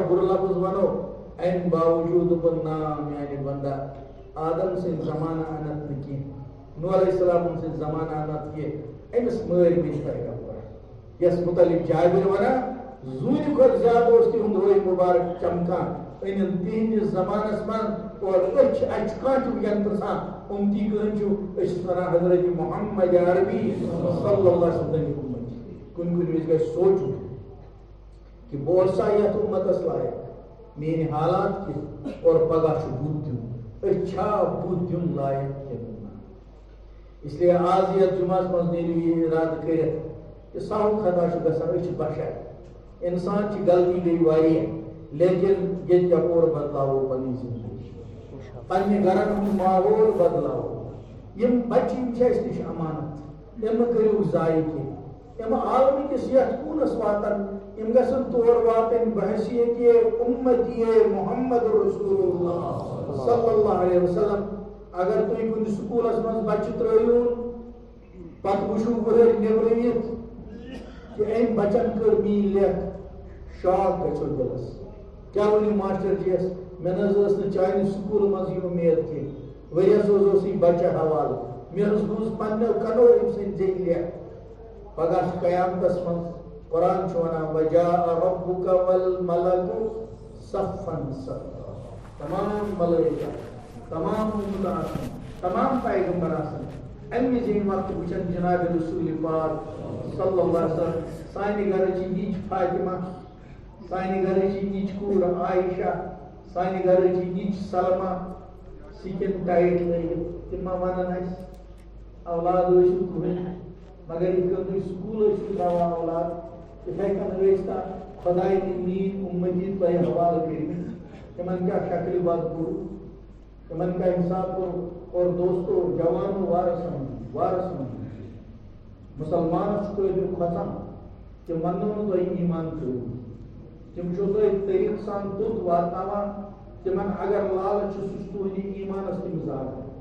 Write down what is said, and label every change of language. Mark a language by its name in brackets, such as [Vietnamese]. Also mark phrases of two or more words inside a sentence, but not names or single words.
[Kashmiri] بُرٕ لفظ ونو امہِ باوجوٗد دوٚپُن نا میانہِ بندا آدم سٕنٛدۍ زمانہٕ انت نہٕ کینٛہہ نوح علیہ السلامن سٕنٛدۍ زمانہٕ انت کینٛہہ أمِس مٲرۍ بیٚیہِ پیغمبر یس متعلق جابر ونان زوٗنہِ کھۄتہٕ زیادٕ اوس تِہُنٛد روے مبارک چمکان أنِن تِہنٛدِس زمانس منٛز اور أسۍ چھِ اَسہِ چھُ کانٛہہ تہِ وٕنکٮ۪ن پرژھان اُمتی کٕہٕنۍ چھُ أسۍ چھِ ونان حضرت محمد عربی [Arabic] صلی اللہ علیہ وسلم [Kashmiri] اُمتی کُنہِ کُنہِ وِزِ گژھِ سونٛچُن کہ بہٕ اوسا یتھ اُمتس لایق میٲنۍ حالات کِتھ اور پگاہ چھُ بُتھ دیُن أسۍ چھا بُتھ دیُن لایق کِنہٕ نہ [Urdu] اس لیے [Kashmiri] آز یتھ جُمعس منٛز نیرِو یہِ اِرادٕ کٔرِتھ کہ سہل خطا چھُ گژھان أسۍ چھِ بشر انسان چھِ غلطی گٔے واریاہ لیکن ییٚتہِ اور بدلاوو پنٕنۍ زندگی پننہِ گرن ہُنٛد ماحول بدلاوو یِم بچہِ یِم چھِ اَسہِ نِش امانت یِم مہٕ کٔرِو ضایہِ کینٛہہ یِم عالمہٕ کِس یتھ کوٗنس واتن یِم گژھن تور واتٕنۍ بحثیت اُمتی محمد [Arabic] رسول اللہ صلی اللہ علیہ وسلم [Kashmiri] اگر تُہۍ کُنہِ سکوٗلس منٛز بچہِ ترٲیہوٗن پتہٕ وٕچھِو وٕہٕرۍ نیبرٕ یِتھ کہ أمۍ بچن کٔر میٲنۍ لیکھ شاک گژھو دِلس کیٛاہ ؤنِو ماسٹر جِیس مےٚ نہ حظ ٲس نہٕ چانہِ سکوٗلہٕ منٛز یہِ اُمید کینٛہہ ؤریس حظ اوسُے بچہِ حوالہٕ مےٚ حظ بوٗز پننیو کنو أمۍ سٕنٛدۍ زیٚیہِ لیکھ پگاہ چھُ قیامتس منٛز قرآن چھُ ونان وجاء [Arabic] ربک والملک صفن صفا [Kashmiri] تمام ملائکہ تمام اُمت آسان تمام پیغمبر آسان امہِ وِزِ ییٚمہِ وقتہٕ وٕچھن جناب رسول پاک [Arabic] صلی اللہ علیہ وسلم [Kashmiri] سانہِ گرٕچ نیچ فاطمہ سانہِ گرٕچ نیچ کوٗر عایشہ سانہِ گرٕچ نیچ سلما سِکِن ٹایٹ لٲگِتھ تِم ما ونن اَسہِ اولاد ٲسِو کٕہٕنۍ مگر یِتھ کٔنۍ تُہۍ سکوٗل ٲسِو تراوان اولاد یِتھے کٔنۍ ٲسۍ تا خۄداے تہِ میٖن اُمتی تۄہہِ حوالہٕ کٔرمٕتۍ تِمن کیٛاہ شکلہِ بد کوٚر تِمن کیٛاہ حِساب کوٚر اور دوستو جوانو وارس مُسلمانس چھُ قٲبِل کھۄژان تِم وننو نہٕ تۄہہِ ایٖمان ترٛٲوِو تِم چھِو تۄہہِ طریٖقہٕ سان توٚت واتناوان تِمن اگر لالچ چھُ سُہ چھُ تُہنٛدِ ایٖمانس تِم زالان